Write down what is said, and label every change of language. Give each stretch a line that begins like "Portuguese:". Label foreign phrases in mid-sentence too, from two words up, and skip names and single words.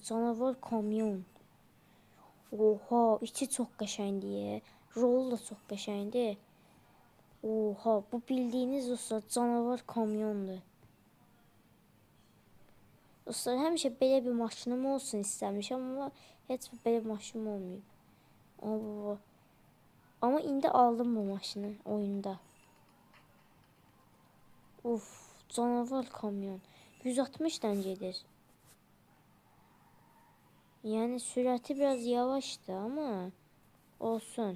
Turkish: Canavar kamyon.
Azerbaijani: Oha, içi çox qəşəngdir. Rolu da çox qəşəngdir. Oha, bu bildiyiniz dostlar
Turkish: canavar kamyondur.
Azerbaijani: Dostlar, həmişə belə bir maşınım olsun istəmişəm, amma heç belə bir maşınım olmayıb. Ama indi aldım bu maşını oyunda.
Turkish: Uf, canavar kamyon. 160'dan gelir. Yani sürati biraz yavaştı ama olsun.